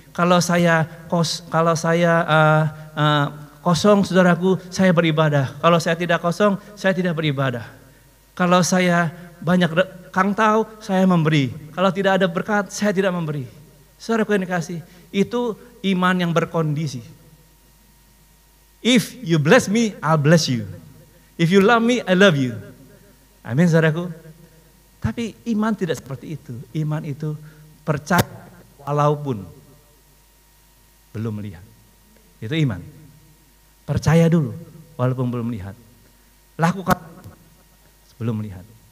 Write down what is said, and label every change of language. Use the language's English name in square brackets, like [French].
[Indonesian] Kalau saya kosong, saudaraku, saya beribadah. Kalau saya tidak kosong, saya tidak beribadah. Kalau saya banyak kangtau, saya memberi. Kalau tidak ada berkat, saya tidak memberi. Saudaraku yang dikasih, itu iman yang berkondisi. [English] If you bless me, I'll bless you. If you love me, I love you. [Indonesian] Amin, saudaraku. Tapi iman tidak seperti itu. Iman itu percaya walaupun belum melihat. Itu iman. Percaya dulu walaupun belum melihat. Lakukan sebelum melihat.